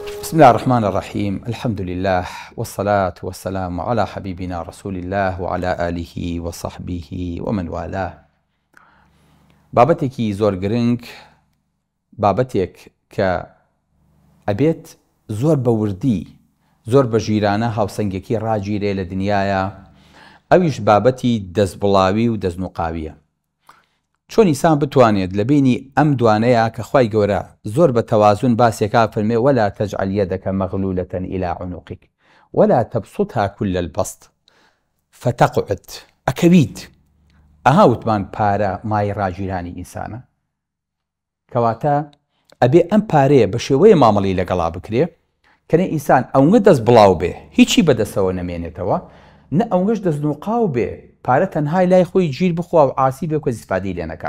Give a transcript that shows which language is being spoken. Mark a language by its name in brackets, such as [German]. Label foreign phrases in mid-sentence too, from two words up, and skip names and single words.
[Arabic] بسم الله الرحمن الرحيم. الحمد لله والصلاة والسلام على حبيبنا رسول الله وعلى آله وصحبه ومن والاه. [Central Kurdish] بابەتێکی زۆر گرنگ، بابەتێک کە ئەبێت زۆر بە وردی، زۆر بە ژیرانە هاوسەنگێکی ڕاگیرێ لە دنیاە، ئەویش بابەتی دەستبڵاوی و دەستنوقاویە. چۆن ئینسان بتوانێت لە بینی ئەم دوانەیە کە خوای گەورە زۆر بە تەوازون باسێکا فەرمێ [Arabic] ولا تجعل يدك مغلولة إلى عنقك ولا تبسطها كل البسط فتقعد. [Central Kurdish] ئەکەویت ئەها وتمان پارە مای ڕاگیرانی ئینسانە، کەواتە ئەبێ ئەم پارەیە بە شێوەیە مامەڵی لەگەڵا بکرێ کەنێ ئینسان ئەوەندە دەست بڵاو بێ هیچی بەدەستەوە نەمێنێتەوە، نە ئەوەش دەستنوقاو بێ پارە تەنهای لای خۆی گیر بخوا و عاسی بێ کە زیفادەی لێ نەکا.